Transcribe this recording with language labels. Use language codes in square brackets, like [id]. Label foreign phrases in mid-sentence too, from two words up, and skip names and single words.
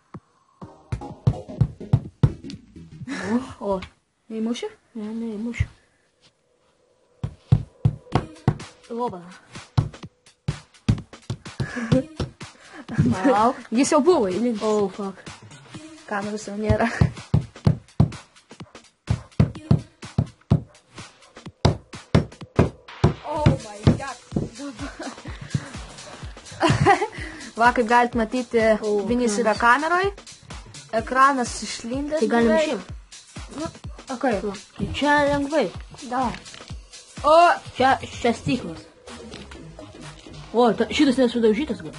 [lt] O. Neįmuši? Ne, neįmušiu. Loba. Palauk. Jis jau buvo įlindęs. [en] Oh, fuck. [lt] Kameros jau nėra. [en] Oh my god. [lt] Va, kaip galite matyti, vinys yra kameroj. Ekranas išlindęs. Tai galim beveik. išimti. Nu, okei. Tai čia lengvai. Davai. O, Čia stiklas. O, šitas nesudaužytas gal.